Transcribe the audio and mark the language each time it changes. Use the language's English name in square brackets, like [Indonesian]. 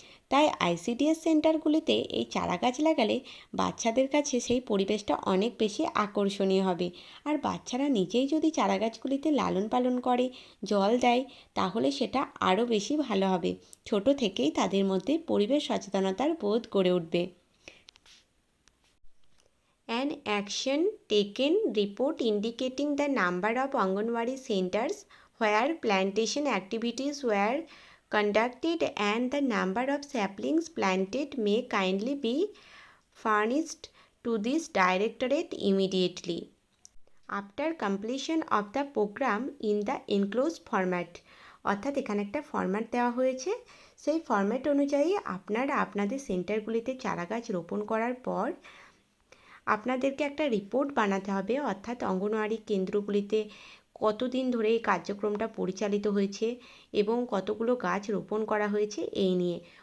[Bangla] তাই আইসিডিএস সেন্টারগুলিতে এই চারাগাছ লাগালে বাচ্চাদের কাছে সেই পরিবেশটা অনেক বেশি আকর্ষণীয় হবে। আর বাচ্চারা নিজেই যদি চারাগাছগুলিতে লালন পালন করে, জল দেয়, তাহলে সেটা আরও বেশি ভালো হবে। ছোট থেকেই তাদের মধ্যে পরিবেশ সচেতনতার বোধ গড়ে উঠবে। [English] An action taken report indicating the number of Anganwadi centers where plantation activities were conducted and the number of saplings planted may kindly be furnished to this directorate immediately after completion of the program in the enclosed format। [Bangla] অর্থাৎ এখানে একটা format দেওয়া হয়েছে, সেই format অনুযায়ী আপনারা আপনাদের সেন্টারগুলিতে চারা গাছ রোপণ করার পর আপনাদেরকে একটা রিপোর্ট বানাতে হবে, অর্থাৎ অঙ্গনওয়াড়ি কেন্দ্রগুলিতে কতদিন ধরে এই কার্যক্রমটা পরিচালিত হয়েছে এবং কতগুলো গাছ রোপণ করা হয়েছে এই নিয়ে।